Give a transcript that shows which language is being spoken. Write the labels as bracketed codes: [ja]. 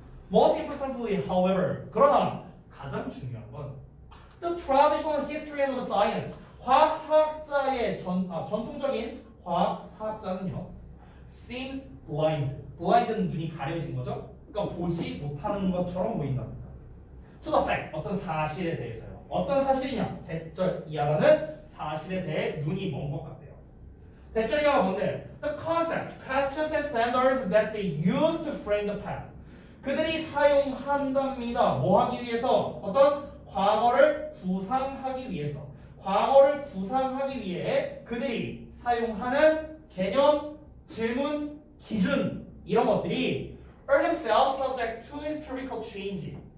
[en] Most importantly, however, [ko] 그러나 가장 중요한 건 [en] The traditional history of science, [ko] 과학사학자의 전통적인 과학사학자는요 [en] seems blind, [ko] blind는 눈이 가려진 거죠. 그러니까 보지 못하는 것처럼 보인답니다. [en] To the fact, [ko] 어떤 사실에 대해서요. 어떤 사실이냐? 대절 이하라는 사실에 대해 눈이 먼 것 같대요. 대절 이하가 뭔데? [en] The concept, questions and standards that they use to frame the past. [ko] 그들이 사용한답니다. 뭐 하기 위해서? 어떤 과거를 구상하기 위해서. 과거를 구상하기 위해 그들이 사용하는 개념, 질문, 기준 이런 것들이 [en] are themselves subject to historical change.